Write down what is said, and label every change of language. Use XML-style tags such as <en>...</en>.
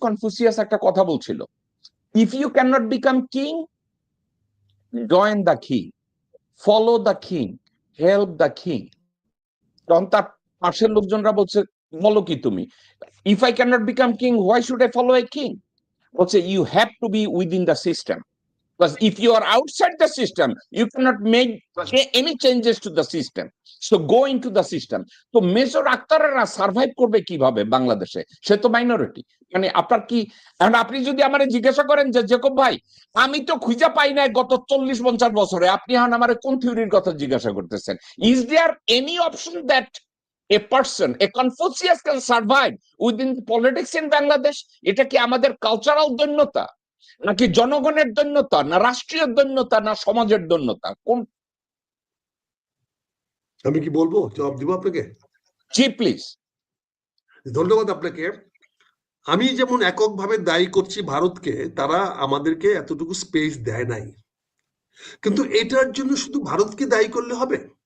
<bn>Confucius একটা কথা বলছিল,</bn> <en>If you can not become king, join the king, follow the king, help the king.</en> <bn>তখন তার পাশের লোকজনরা বলছে বলো কি তুমি,</bn> <en>If I can not become king why should I follow a king?</en> <bn>বলছে</bn> <en>You have to be within the system, because if you are outside the system you cannot make any changes to the system, so go into the system.</en> <bn>তো major আক্তাররা survive করবে কিভাবে বাংলাদেশে? সে তো minority. মানে আপনার কি, আপনি যদি আমারে জিজ্ঞাসা করেন যে জেকব ভাই আমি তো খুঁজে পাই নাই গত 40-50 বছরে, আপনি এখন আমারে কোন থিওরির কথা জিজ্ঞাসা করতেছেন?</bn> <en>Is there any option that a person, a Confucius can survive within politics in Bangladesh?</en> <bn>এটা কি আমাদের কালচারাল দৈন্যতা, নাকি জনগণের দৈন্যতা, না রাষ্ট্রীয় দৈন্যতা, না সমাজের দৈন্যতা? কোন? আমি কি বলবো, জবাব দিব আপনাকে? জি প্লিজ। ধন্যবাদ আপনাকে। আমি যেমন এককভাবে দায়ী করছি ভারতকে, তারা আমাদেরকে এতটুকু স্পেস দেয় নাই, কিন্তু এটার জন্য শুধু ভারতকে দায়ী করলে হবে?</bn>